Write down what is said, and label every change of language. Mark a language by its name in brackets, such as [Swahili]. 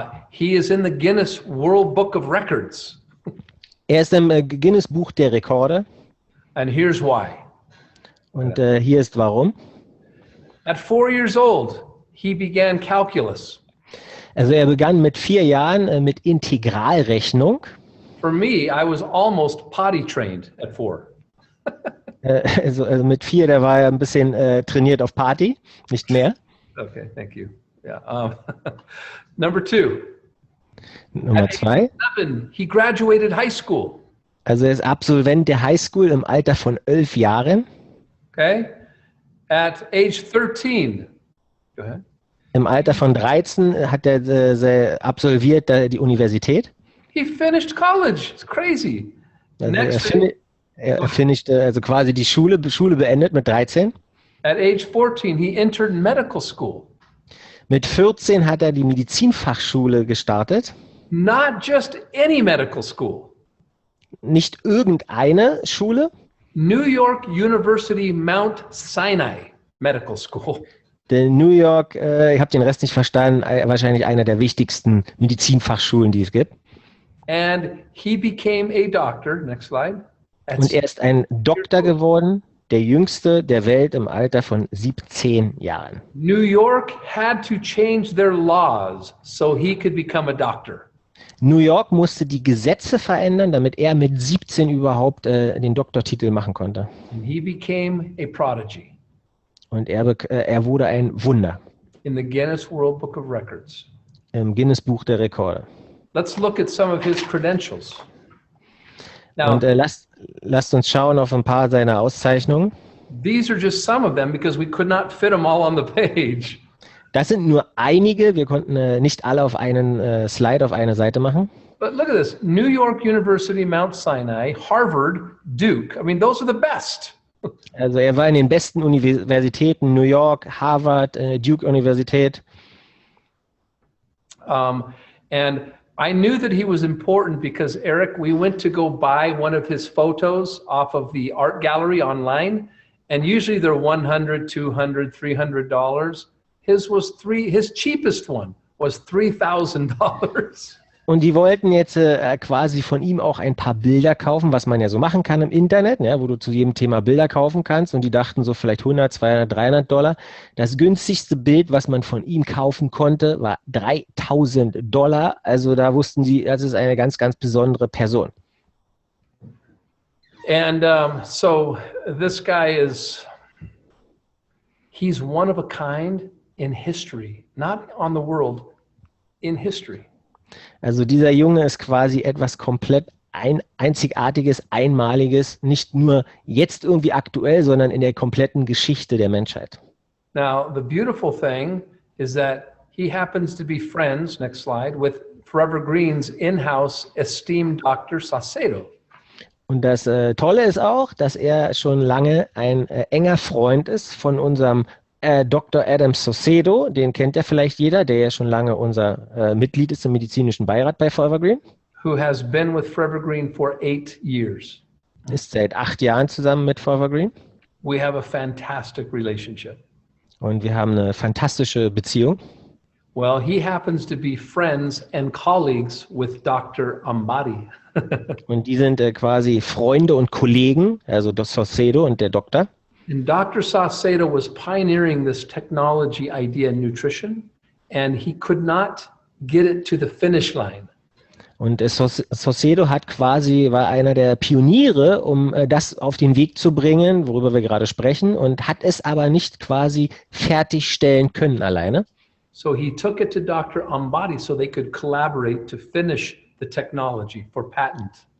[English] He is in the Guinness World Book of Records. [German] Er ist im Guinness Buch der Rekorde. [English] And here's why. [German] Und hier ist warum. [English] At 4 years old, he began calculus. [German] Also er begann mit 4 Jahren mit Integralrechnung. [English] For me, I was almost potty trained at 4. [German] Also mit 4, da war er ein bisschen trainiert auf Party, nicht mehr. [English] Okay, thank you. Yeah. Number 2. [German] Nummer 2. [English] 7, he graduated high school. [German] Also er ist Absolvent der Highschool im Alter von 11 Jahren. [English] Okay. At age 13. Go ahead. [German] Im Alter von 13 hat er absolviert die Universität. [English] He finished college. It's crazy. [German] Also er finischte also quasi die Schule beendet mit 13. [English] At age 14, he entered medical school. [German] Mit 14 hat er die Medizinfachschule gestartet. [English] Not just any medical school. [German] Nicht irgendeine Schule. [English] New York University Mount Sinai Medical School. [German] Der New York, ich habe den Rest nicht verstanden, wahrscheinlich einer der wichtigsten Medizinfachschulen, die es gibt. [English] And he became a doctor. Next slide. [German] Und er ist ein Doktor geworden, der jüngste der Welt im Alter von 17 Jahren. [English] New York had to change their laws so he could become a doctor. [German] New York musste die Gesetze verändern, damit er mit 17 überhaupt den Doktortitel machen konnte. [English] And he became a prodigy [German] Und er wurde ein Wunder [English] in the Guinness World Book of Records. [German] im Guinness-Buch der Rekorde. [English] Let's look at some of his credentials. Now, [German] Und lasst uns schauen auf ein paar seiner Auszeichnungen. [English] these are just some of them because we could not fit them all on the page. [German] Das sind nur einige, wir konnten nicht alle auf einen Slide auf eine Seite machen. [English] But look at this. New York University, Mount Sinai, Harvard, Duke. I mean, those are the best. [German] Also er war in den besten Universitäten, New York, Harvard, Duke Universität. [English] And I knew that he was important because, Eric, we went to go buy one of his photos off of the art gallery online, and usually they're $100, $200, $300. His cheapest one was $3,000. [German] Und die wollten jetzt quasi von ihm auch ein paar Bilder kaufen, was man ja so machen kann im Internet, ja, wo du zu jedem Thema Bilder kaufen kannst. Und die dachten so vielleicht 100, 200, $300. Das günstigste Bild, was man von ihm kaufen konnte, war $3.000. Also da wussten sie, das ist eine ganz, ganz besondere Person. [English] And so this guy he's one of a kind in history, not on the world, in history. [German] Also dieser Junge ist quasi etwas komplett Einzigartiges, Einmaliges, nicht nur jetzt irgendwie aktuell, sondern in der kompletten Geschichte der Menschheit. [English] Now, the beautiful thing is that he happens to be friends, next slide, with Forever Green's in-house esteemed Dr. Saucedo. [German] Und das Tolle ist auch, dass er schon lange ein enger Freund ist von unserem Dr. Adam Saucedo, den kennt ja vielleicht jeder, der ja schon lange unser Mitglied ist im medizinischen Beirat bei Forever Green. [English] Who has been with Forever Green for 8 years. [German] Ist seit 8 Jahren zusammen mit Forever Green. [English] We have a fantastic relationship. [German] Und wir haben eine fantastische Beziehung. [English] Well, he happens to be friends and colleagues with Dr. Ambari. [German] Und die sind quasi Freunde und Kollegen, also Dr. Saucedo und der Doktor. [English] And Dr. Saucedo was pioneering this technology idea in nutrition, and he could not get it to the finish line. [German] Und Saucedo war einer der Pioniere, um das auf den Weg zu bringen, worüber wir gerade sprechen, und hat es aber nicht quasi fertigstellen können alleine. [English] So he took it to Dr. Ambari so they could collaborate to finish the technology for patent.